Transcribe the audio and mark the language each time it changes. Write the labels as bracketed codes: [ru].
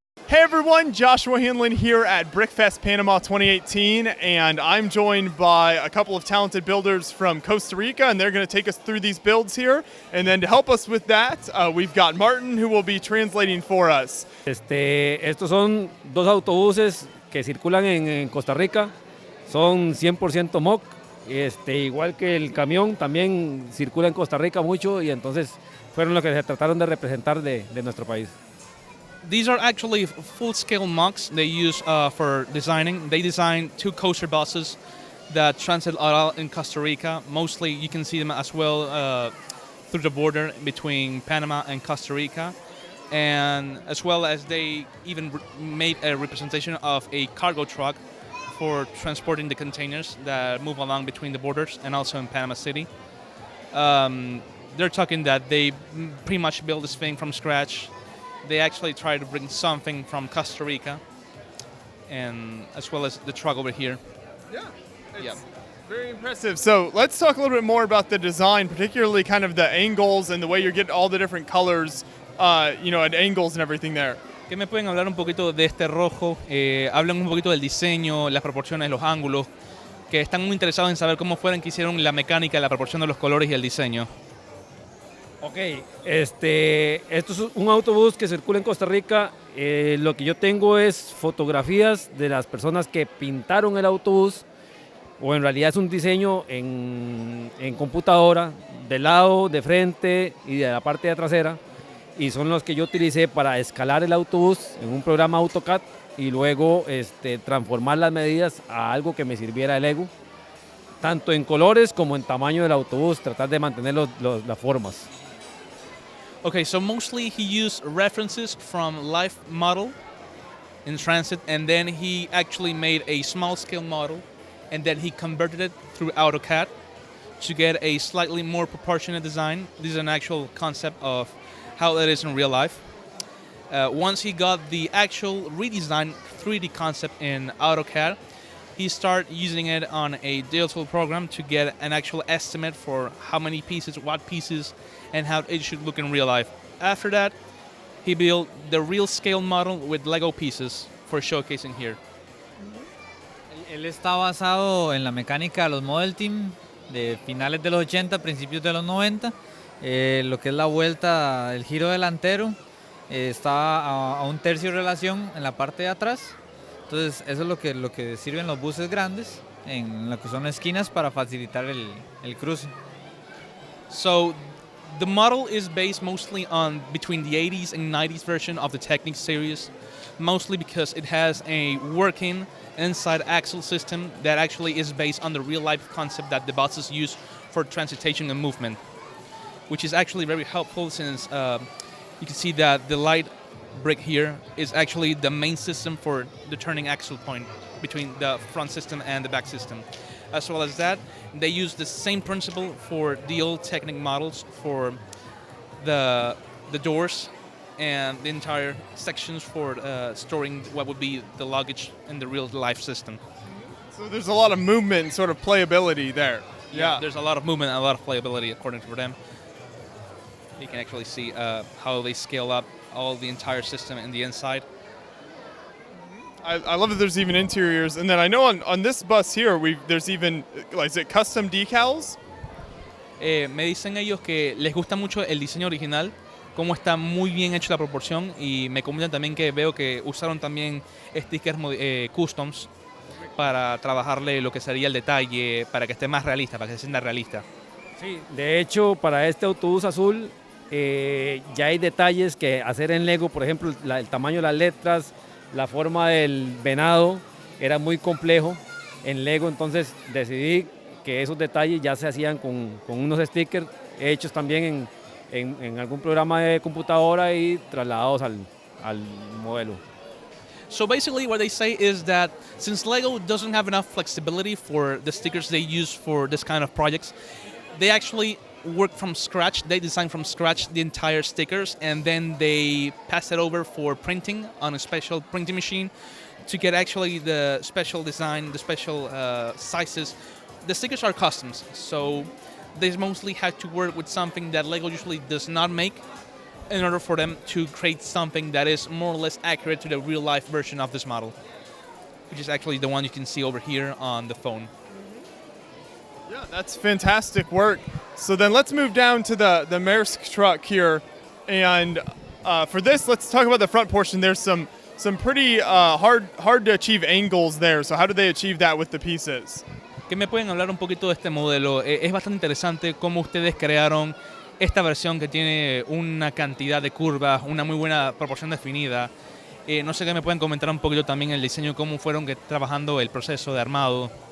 [en] everyone, Joshua Hanlon here at Brickfest Panama 2018, and I'm joined by a couple of talented builders from Costa Rica, and they're going to take us through these builds here. And then to help us with that, we've got Martin, who will be translating for us. [es] Estos son dos autobuses que circulan en Costa Rica, son 100% MOC, igual que el camión, también circula en Costa Rica mucho y entonces fueron los que se trataron de representar de nuestro país. [en] These are actually full-scale MOCs they use for designing. They designed 2 coaster buses that transit out in Costa Rica. Mostly you can see them as well through the border between Panama and Costa Rica. And as well as they even made a representation of a cargo truck for transporting the containers that move along between the borders and also in Panama City. They're talking that they pretty much built this thing from scratch. They actually try to bring something from Costa Rica, and as well as the truck over here. Yeah, very impressive. So let's talk a little bit more about the design, particularly kind of the angles and the way you're getting all the different colors, at angles and everything there. [es] ¿Qué me pueden hablar un poquito de este rojo? Hablan un poquito del diseño, las proporciones, los ángulos, que están muy interesados en saber cómo fueron que hicieron la mecánica, la proporción de los colores y el diseño. Ok, esto es un autobús que circula en Costa Rica. Lo que yo tengo es fotografías de las personas que pintaron el autobús, o en realidad es un diseño en computadora, de lado, de frente y de la parte de trasera, y son los que yo utilicé para escalar el autobús en un programa AutoCAD y luego transformar las medidas a algo que me sirviera de Lego, tanto en colores como en tamaño del autobús, tratar de mantener las formas. [en] Okay, so mostly he used references from live model in transit, and then he actually made a small scale model, and then he converted it through AutoCAD to get a slightly more proportionate design. This is an actual concept of how that is in real life. Once he got the actual redesigned 3D concept in AutoCAD, he started using it on a digital program to get an actual estimate for how many pieces, what pieces, and how it should look in real life. After that, he built the real scale model with Lego pieces for showcasing here. [es] Él está basado en la mecánica de los Model Team de finales de los 80, principios de los 90. Lo que es la vuelta, el giro delantero, está a un tercio de relación en la parte de atrás. Entonces eso es lo que sirven los buses grandes en lo que son esquinas para facilitar el cruce. [en] So the model is based mostly on between the 80s and 90s version of the Technic series, mostly because it has a working inside axle system that actually is based on the real life concept that the buses use for transportation and movement, which is actually very helpful since you can see that the light brick here is actually the main system for the turning axle point between the front system and the back system. As well as that, they use the same principle for the old Technic models for the doors and the entire sections for storing what would be the luggage in the real life system. So there's a lot of movement and sort of playability there. Yeah, there's a lot of movement and a lot of playability according to them. You can actually see how they scale up all the entire system in the inside. I love that there's even interiors, and then I know on this bus here, there's even, is it custom decals? [es] Me dicen ellos que les gusta mucho el diseño original, cómo está muy bien hecho la proporción, y me comentan también que veo que usaron también stickers customs para trabajarle lo que sería el detalle, para que esté más realista, para que se sienta realista. Sí, de hecho, para este autobús azul ya hay detalles que hacer en Lego, por ejemplo, el tamaño de las letras, la forma del venado era muy complejo en Lego, entonces decidí que esos detalles ya se hacían con unos stickers hechos también en algún programa de computadora y trasladados al modelo. [en] So basically what they say is that since Lego doesn't have enough flexibility for the stickers they use for this kind of projects, they actually work from scratch. They design from scratch the entire stickers, and then they pass it over for printing on a special printing machine to get actually the special design, the special sizes. The stickers are customs, so they mostly had to work with something that Lego usually does not make, in order for them to create something that is more or less accurate to the real life version of this model, which is actually the one you can see over here on the phone. Yeah, that's fantastic work. So then let's move down to the Maersk truck here. And for this, let's talk about the front portion. There's some pretty hard to achieve angles there. So how do they achieve that with the pieces? [es] ¿Qué me pueden hablar un poquito de este modelo? Es bastante interesante cómo ustedes crearon esta versión que tiene una cantidad de curvas, una muy buena proporción definida. No sé qué me pueden comentar un poquito también el diseño, cómo fueron trabajando el proceso de armado.